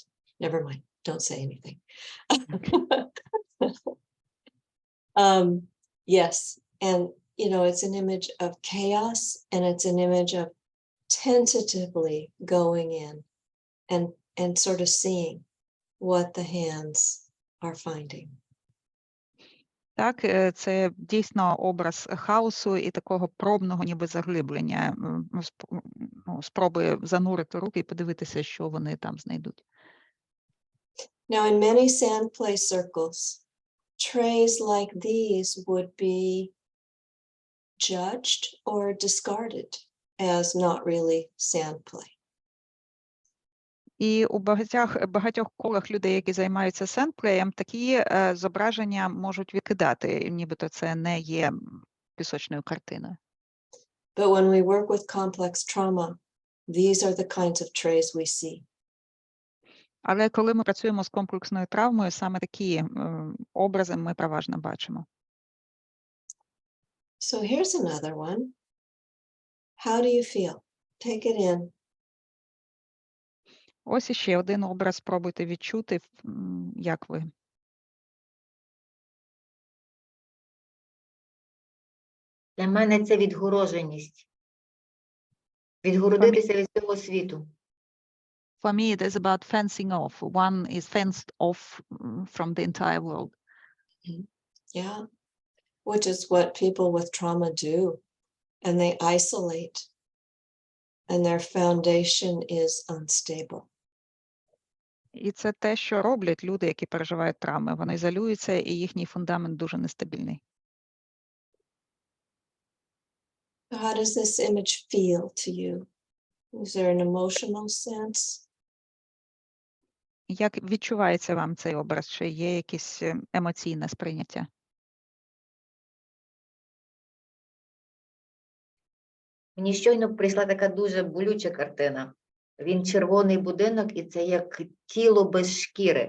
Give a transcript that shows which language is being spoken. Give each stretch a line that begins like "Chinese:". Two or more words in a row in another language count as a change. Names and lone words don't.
English: Never mind. Don't say anything. Yes. And you know, it's an image of chaos, and it's an image of tentatively going in and sort of seeing what the hands are finding.
Ukrainian: Так, це дійсно образ хаосу і такого пробного ніби заглиблення, спроби занурити руки і подивитися, що вони там знайдуть.
English: Now, in many Sandplay circles, trays like these would be judged or discarded as not really Sandplay.
Ukrainian: І у багатьох колах людей, які займаються сендплеєм, такі зображення можуть відкидати, нібито це не є пісочною картиною.
English: But when we work with complex trauma, these are the kinds of trays we see.
Ukrainian: Але коли ми працюємо з комплексною травмою, саме такі образи ми переважно бачимо.
English: So here's another one. How do you feel? Take it in.
Ukrainian: Ось іще один образ, спробуйте відчути, як ви. Для мене це відгороженість. Відгородитися від цього світу.
English: For me, it is about fencing off. One is fenced off from the entire world. Yeah, which is what people with trauma do. And they isolate. And their foundation is unstable.
Ukrainian: І це те, що роблять люди, які переживають травми. Вони ізолюються, і їхній фундамент дуже нестабільний.
English: How does this image feel to you? Is there an emotional sense?
Ukrainian: Як відчувається вам цей образ? Чи є якесь емоційне сприйняття? Мені щойно прийшла така дуже болюча картина. Він червоний будинок, і це як тіло без шкіри.